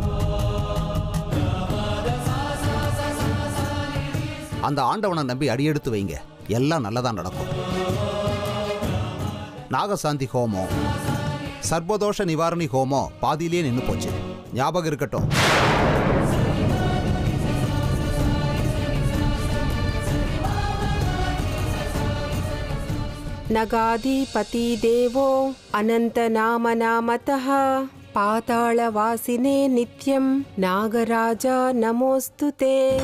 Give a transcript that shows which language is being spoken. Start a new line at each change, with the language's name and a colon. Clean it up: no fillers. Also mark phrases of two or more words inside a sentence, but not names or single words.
Tamil: அந்த ஆண்டவனை நம்பி அடியெடுத்து வைங்க, எல்லாம் நல்லதா நடக்கும். நாகசாந்தி ஹோமம், சர்ப்பதோஷ நிவாரணி ஹோமம் பாதியிலேயே நின்று போச்சு, ஞாபகம் இருக்கட்டும்.
Sanskrit: नगाधिपति देवो अनन्तनामनामतः पातालवासिने नित्यं नागराजा नमोऽस्तु ते।